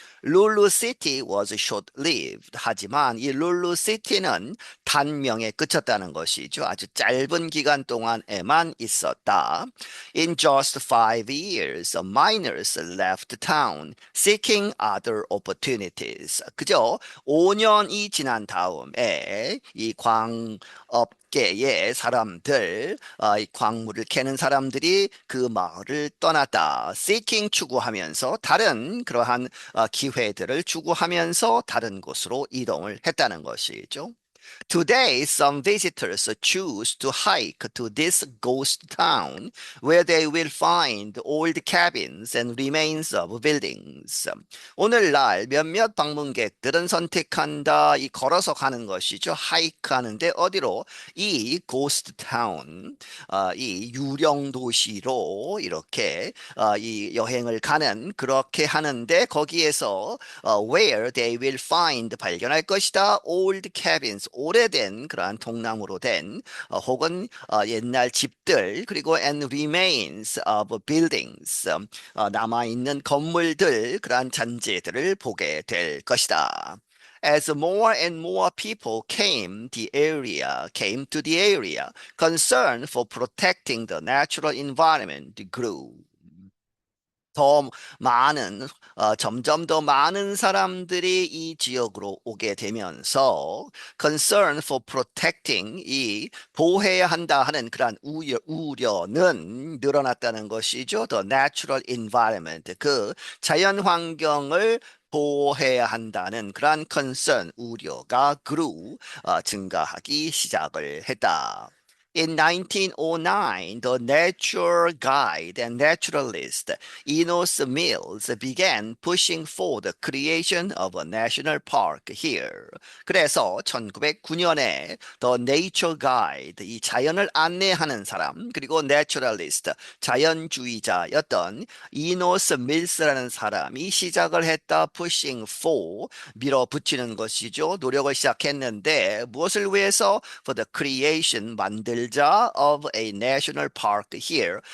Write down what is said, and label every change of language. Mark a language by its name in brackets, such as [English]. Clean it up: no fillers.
[Korean] 룰루 시티 [English] was short-lived. [Korean] 하지만 이 룰루 시티는 단명에 그쳤다는 것이죠. 아주 짧은 기간 동안에만 있었다. [English] In just 5 years, miners left town seeking other opportunities. [Korean] 그저 5년이 지난 다음에 이 광업계의 사람들, 이 광물을 캐는 사람들이 그 마을을 떠났다. seeking 추구하면서 다른 그러한 기회들을 추구하면서 다른 곳으로 이동을 했다는 것이죠. [English] Today, some visitors choose to hike to this ghost town where they will find old cabins and remains of buildings. [Korean] 오늘날 몇몇 방문객들은 선택한다. 이 걸어서 가는 것이죠. 하이크 하는데 어디로? 이 ghost town, 이 유령 도시로 이렇게 이 여행을 가는 그렇게 하는데 거기에서 [English] where they will find [Korean] 발견할 것이다. [English] old cabins [Korean] 오래된 그러한 통나무로 된 혹은 옛날 집들 그리고 [English] and remains of buildings [Korean] 남아있는 건물들 그러한 잔재들을 보게 될 것이다. [English] As more and more people came to the area, concern for protecting the natural environment grew. [Korean] 더 점점 더 많은 사람들이 이 지역으로 오게 되면서 [English] concern for protecting [Korean] 이 보호해야 한다 하는 그런 우려는 늘어났다는 것이죠. [English] The natural environment [Korean] 그 자연 환경을 보호해야 한다는 그런 concern 우려가 grew 증가하기 시작을 했다. [English] In 1909, the nature guide and naturalist Enos Mills began pushing for the creation of a national park here. [Korean] 그래서 1909년에 The Nature Guide, 이 자연을 안내하는 사람, 그리고 Naturalist, 자연주의자였던 이노스 밀스라는 사람이 시작을 했다. [English] Pushing for, [Korean] 밀어붙이는 것이죠. 노력을 시작했는데 무엇을 위해서? [English] For the creation, [Korean] 만들자 [English] of a national park here.